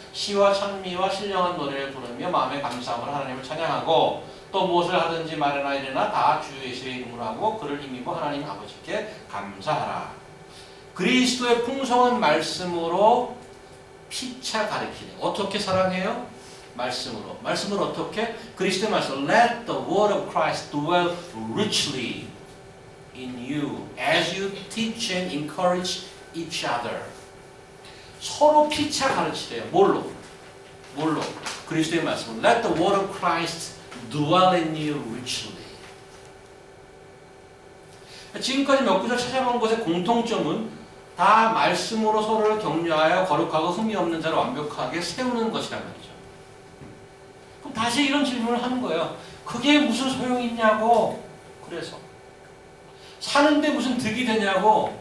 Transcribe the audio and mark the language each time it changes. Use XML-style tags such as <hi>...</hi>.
<ko>시와 찬미와 신령한 노래를 부르며 마음의 감사함으로 하나님을 찬양하고 또 무엇을 하든지 말이나 이르나 다 주 예수의 이름으로 하고 그를 힘입어 하나님 아버지께 감사하라. 그리스도의 풍성한 말씀으로 피차 가르치네. 어떻게 사랑해요? 말씀으로. 말씀으로 어떻게? 그리스도의 말씀.</ko> <en>Let the word of Christ dwell richly in you as you teach and encourage each other.</en> <ko>서로 피차 가르치래요. 뭘로? 그리스도의 말씀.</ko> <en>Let the word of Christ dwell in you richly.</en> <ko>지금까지 몇 구절 찾아본 것의 공통점은 다 말씀으로 서로를 격려하여 거룩하고 흠이 없는 자를 완벽하게 세우는 것이란 말이죠. 그럼 다시 이런 질문을 하는 거예요. 그게 무슨 소용이 있냐고. 그래서 사는데 무슨 득이 되냐고.</ko>